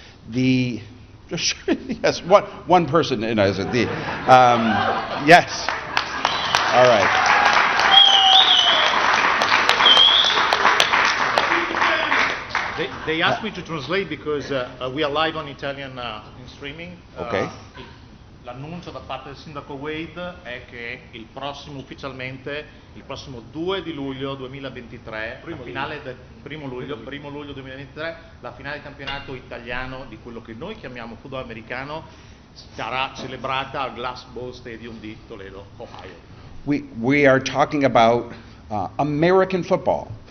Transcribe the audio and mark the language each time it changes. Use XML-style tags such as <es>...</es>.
<en>Yes, one person knows it. Yes. All right. They asked me to translate because we are live on Italian in streaming. Okay.</en> <it>L'annuncio da parte del sindaco Wade è che ufficialmente il prossimo 2 di luglio 2023, la finale del primo luglio 2023, la finale del campionato italiano di quello che noi chiamiamo football americano sarà celebrata al Glass Bowl Stadium di Toledo, Ohio.</it> <en>We are talking about American football.</en>